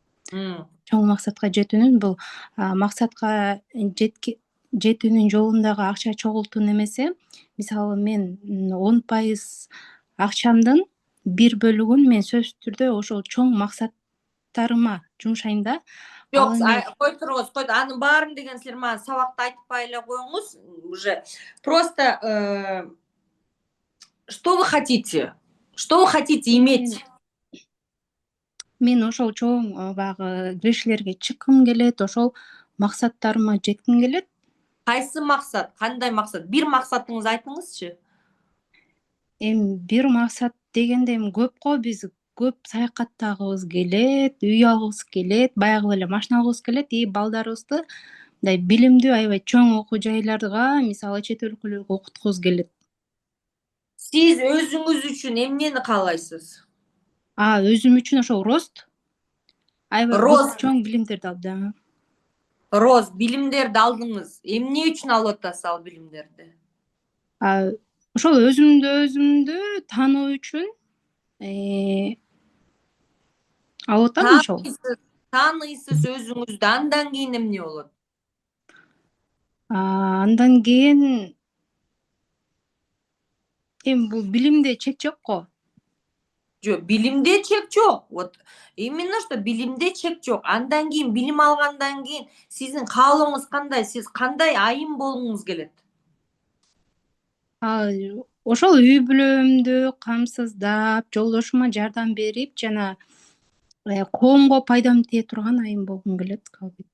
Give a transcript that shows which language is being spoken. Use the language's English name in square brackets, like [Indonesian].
[Kyrgyz] Чоң максатка жетүүнүн, бул максатка жетүүнүн жолундагы акча чогултуу эмесе, мисалы мен 10% акчамдын бир бөлүгүн мен сөзсүз түрдө ошол чоң максаттарыма жумшайм да. Жок, кой туруңуз, анын баарын деген силер мага сабакта айтпай эле коюңуз. [Russian] Уже просто что вы хотите? Что вы хотите иметь? [Kyrgyz] Мен ошол чоң баягы кириштерге чыккым келет, ошол максаттарыма жетким келет. Кайсы максат? Кандай максат? Бир максатыңызды айтыңызчы. Бир максат дегенде көп го, биз көп саякаттагыбыз келет, үй алгыбыз келет, баягы эле машина алгыбыз келет, балдарыбызды мындай билимдүү аябай чоң окуу жайларга, мисалы чет өлкөлөргө окуткубуз келет. Сиз өзүңүз үчүн эмнени каалайсыз? Өзүм үчүн ошол рост, аябай Рост, чоң билимдерди алды. рост, билимдерди алдыңыз. Эмне үчүн алып атасыз ал билимдерди? Ошол өзүмдү таануу үчүн алып атам ошол. Тааныйсыз өзүңүздү, андан кийин эмне болот? Андан кийин эми бул билимде чек жок го. Жок, билимде чек жок. [Russian] Вот именно что [Kyrgyz] билимде чек жок. Андан кийин билим алгандан кийин сиздин каалооңуз кандай? Сиз кандай айым болгуңуз келет? Ошол үй бүлөмдү камсыздап, жолдошума жардам берип жана коомго пайдам тие турган айым болгум келет албетте.